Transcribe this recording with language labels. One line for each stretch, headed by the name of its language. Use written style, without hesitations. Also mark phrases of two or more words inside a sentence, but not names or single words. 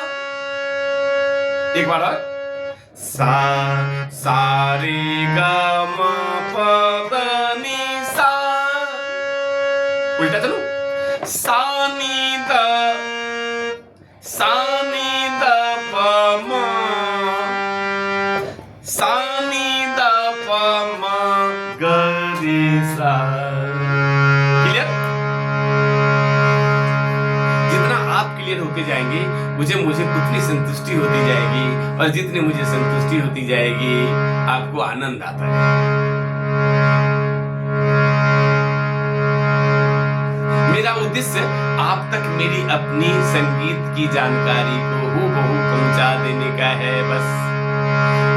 Hindi: एक बार और। सा रे ग म प द नी सा। उल्टा चलो। सा नी द प म, सा नी द प म ग रे सा। क्लियर? जितना आप क्लियर होके जाएंगे मुझे उतनी संतुष्टि होती जाएगी, और जितनी मुझे संतुष्टि होती जाएगी आपको आनंद आता है। मेरा उद्देश्य आप तक मेरी अपनी संगीत की जानकारी को हूबहू पहुंचा देने का है बस।